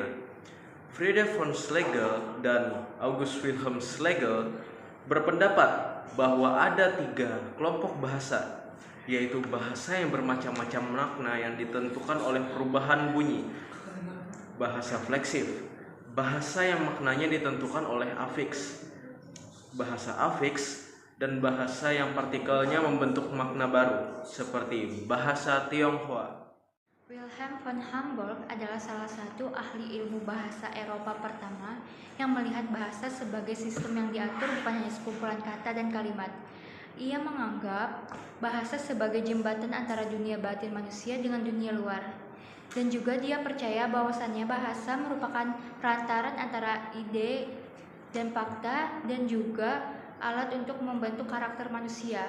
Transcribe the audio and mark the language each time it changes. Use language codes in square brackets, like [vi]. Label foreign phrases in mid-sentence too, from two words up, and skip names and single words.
[id] Friedrich von Schlegel dan August Wilhelm Schlegel berpendapat bahwa ada 3 kelompok bahasa, yaitu bahasa yang bermacam-macam makna yang ditentukan oleh perubahan bunyi, bahasa fleksif, bahasa yang maknanya ditentukan oleh afiks, bahasa afiks, dan bahasa yang partikelnya membentuk makna baru, seperti bahasa Tionghoa. Wilhelm von Humboldt adalah salah satu ahli ilmu bahasa Eropa pertama yang melihat bahasa sebagai sistem yang diatur bukan hanya sekumpulan kata dan kalimat. Ia menganggap bahasa sebagai jembatan antara dunia batin manusia dengan dunia luar. Dan juga dia percaya bahwasannya bahasa merupakan perantaran antara ide dan fakta dan juga alat untuk membentuk karakter manusia.